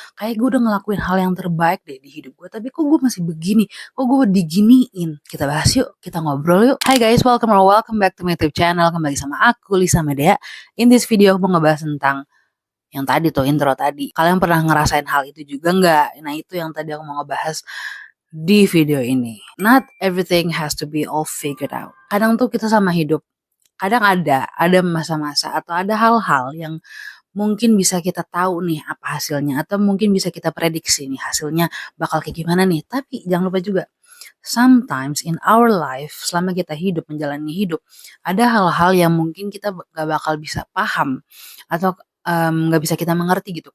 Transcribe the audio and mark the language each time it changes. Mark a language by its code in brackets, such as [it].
[id] Kayak gue udah ngelakuin hal yang terbaik deh di hidup gue, tapi kok gue masih begini? Kok gue diginiin? Kita bahas yuk, kita ngobrol yuk. Hai guys, [en] welcome back to my YouTube channel. [id] Kembali sama aku, Lisa Medea. [en] In this video [id] aku mau ngebahas tentang yang tadi tuh, intro tadi. Kalian pernah ngerasain hal itu juga nggak? Nah itu yang tadi aku mau ngebahas di video ini. [en] Not everything has to be all figured out. [id] Kadang tuh kita sama hidup, kadang ada masa-masa atau ada hal-hal yang mungkin bisa kita tahu nih apa hasilnya, atau mungkin bisa kita prediksi nih hasilnya bakal kayak gimana nih. Tapi jangan lupa juga, [en] sometimes in our life, [id] selama kita hidup, menjalani hidup, ada hal-hal yang mungkin kita gak bakal bisa paham atau nggak bisa kita mengerti gitu.